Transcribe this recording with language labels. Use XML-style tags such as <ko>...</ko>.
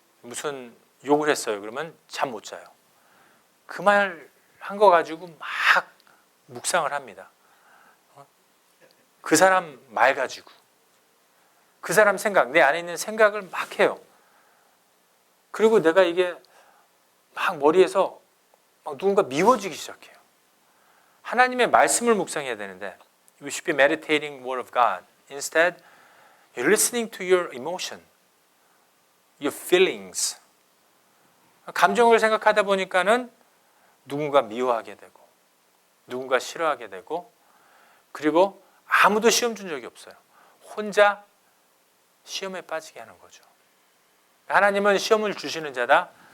<ko>무슨 욕을 했어요. 그러면 잠 못 자요. 그 말 한 거 가지고 막 묵상을 합니다. 그 사람 말 가지고 그 사람 생각, 내 안에 있는 생각을 막 해요. 그리고 내가 이게 막 머리에서 막 누군가 미워지기 시작해요. 하나님의 말씀을 묵상해야 되는데</ko> <en>You should be meditating word of God. Instead, you're listening to your emotion, your feelings.</en> <ko>감정을 생각하다 보니까는 누군가 미워하게 되고 누군가 싫어하게 되고 그리고 아무도 시험 준 적이 없어요. 혼자 시험에 빠지게 하는 거죠. 하나님은 시험을 주시는 자다.</ko>